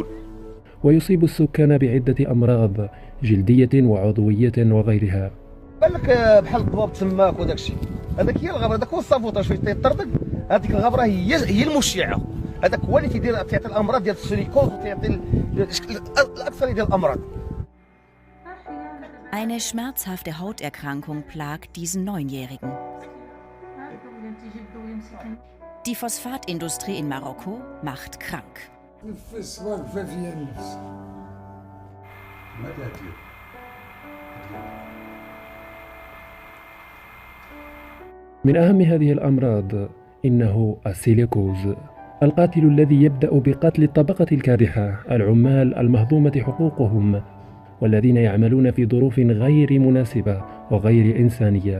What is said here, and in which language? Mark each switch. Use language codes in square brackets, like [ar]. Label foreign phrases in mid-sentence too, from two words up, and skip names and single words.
[ar] ويصيب السكان بعدة أمراض جلدية وعضوية وغيرها. قال لك بحال الضباب تماك وداك الشيء. هذاك هي الغبره، هذاك هو الصافوطه شويه تيطردق. هذيك الغبره هي المشيعه. هذاك هو اللي تعطي الامراض ديال السيليكوز وتعطي الاكثر ديال الامراض. [de] Eine schmerzhafte Hauterkrankung plagt diesen Neunjährigen. Die Phosphatindustrie in Marokko macht krank. [ar] من أهم هذه الأمراض إنه السيليكوز، القاتل الذي يبدأ بقتل الطبقة الكادحة، العمال المهضومة حقوقهم والذين يعملون في ظروف غير مناسبة وغير إنسانية.